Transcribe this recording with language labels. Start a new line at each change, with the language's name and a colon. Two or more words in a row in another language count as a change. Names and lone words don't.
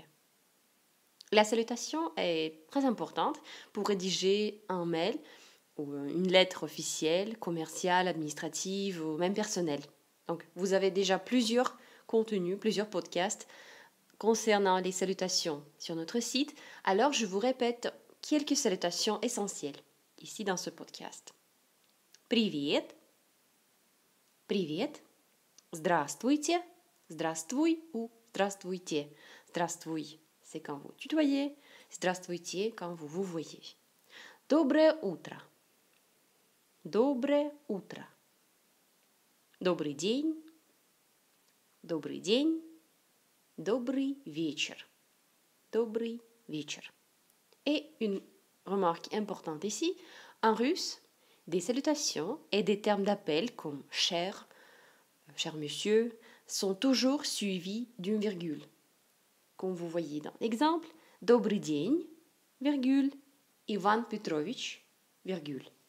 French: La salutation est très importante pour rédiger un mail ou une lettre officielle, commerciale, administrative ou même personnelle. Donc, vous avez déjà plusieurs contenus, plusieurs podcasts concernant les salutations sur notre site. Alors, je vous répète quelques salutations essentielles ici dans ce podcast.
Russian: Привет. Привет. Здравствуйте. Здравствуй ou здравствуйте. Здравствуй.
French: C'est quand vous tutoyez. Здравствуйте quand vous vous voyez.
Russian: Доброе утро. Доброе утро. Добрый день. Добрый день. Добрый вечер. Добрый вечер.
French: Et une remarque importante ici, en russe, des salutations et des termes d'appel comme cher, cher monsieur, sont toujours suivis d'une virgule. Comme vous voyez dans l'exemple,
Russian: Добрый день,
French: virgule, Ivan Petrovich, virgule.